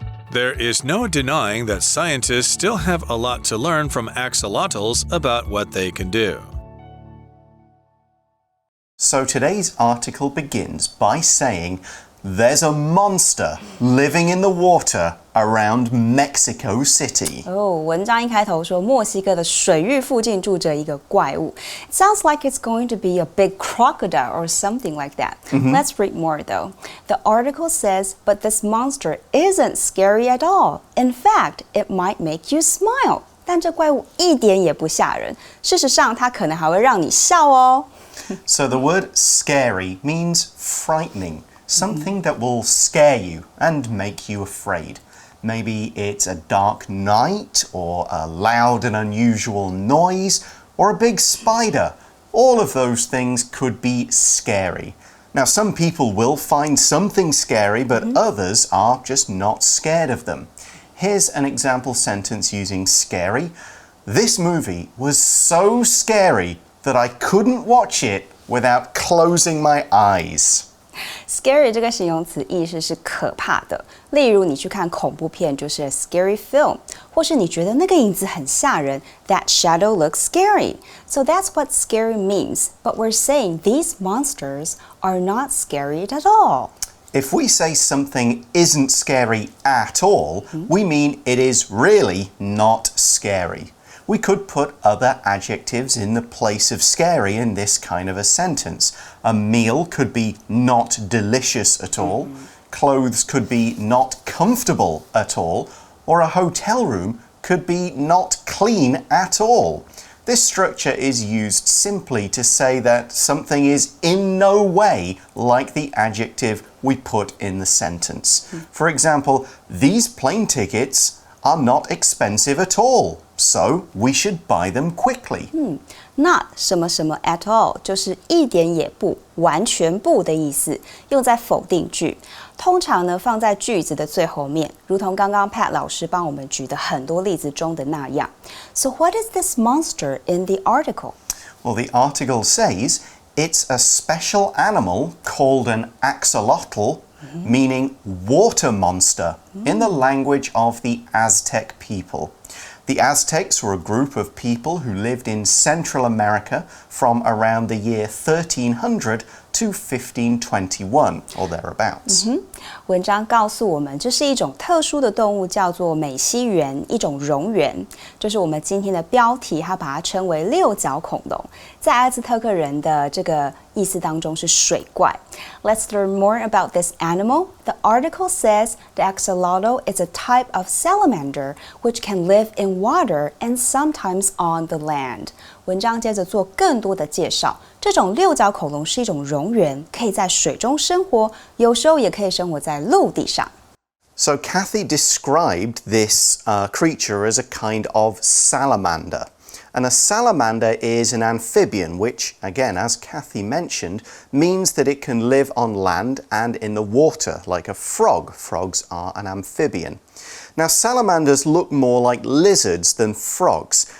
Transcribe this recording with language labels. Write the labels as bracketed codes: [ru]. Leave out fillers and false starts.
[en] There is no denying that scientists still have a lot to learn from axolotls about what they can do. So today's article begins by saying there's a monster living in the water around Mexico City. [zh] 文章一开头说墨西哥的水域附近住着一个怪物。 [en] It sounds like it's going to be a big crocodile or something like that. Let's read more though. The article says, but this monster isn't scary at all. In fact, it might make you smile. [zh] 但这怪物一点也不吓人。事实上，它可能还会让你笑哦。 [en] So the word scary means frightening. Something that will scare you and make you afraid. Maybe it's a dark night, or a loud and unusual noise, or a big spider. All of those things could be scary. Now, some people will find something scary, but others are just not scared of them. Here's an example sentence using scary. This movie was so scary that I couldn't watch it without closing my eyes. [zh] Scary 这个形容词意思是可怕的，例如你去看恐怖片就是 [en] a scary film， [zh] 或是你觉得那个影子很吓人 [en] that shadow looks scary. So that's what scary means, but we're saying these monsters are not scary at all. If we say something isn't scary at all, we mean it is really not scary. We could put other adjectives in the place of scary in this kind of a sentence. A meal could be not delicious at all. Clothes could be not comfortable at all. Or a hotel room could be not clean at all. This structure is used simply to say that something is in no way like the adjective we put in the sentence. For example, these plane tickets are not expensive at all, so we should buy them quickly. Not [zh] 什么什么 [en] at all [zh] 就是一点也不、完全不的意思，用在否定句。通常呢放在句子的最后面，如同刚刚 Pat 老师帮我们举的很多例子中的那样。 [en] So what is this monster in the article? Well, the article says it's a special animal called an axolotl, meaning water monster, in the language of the Aztec people. The Aztecs were a group of people who lived in Central America from around the year 1300 to 1521, or thereabouts. [zh] 文章告诉我们，这是一种特殊的动物，叫做美西螈，一种蝾螈。就是我们今天的标题，它把它称为六角恐龙。在阿兹特克人的这个意思当中是水怪。 [en] Let's learn more about this animal. The article says the axolotl is a type of salamander which can live in water and sometimes on the land. [zh] 文章接着做更多的介绍。这种六角恐龙是一种蝾螈，可以在水中生活，有时候也可以生活在陆地上。 [en] So Kathy described this creature as a kind of salamander. And a salamander is an amphibian, which, again, as Kathy mentioned, means that it can live on land and in the water, like a frog. Frogs are an amphibian. Now, salamanders look more like lizards than frogs.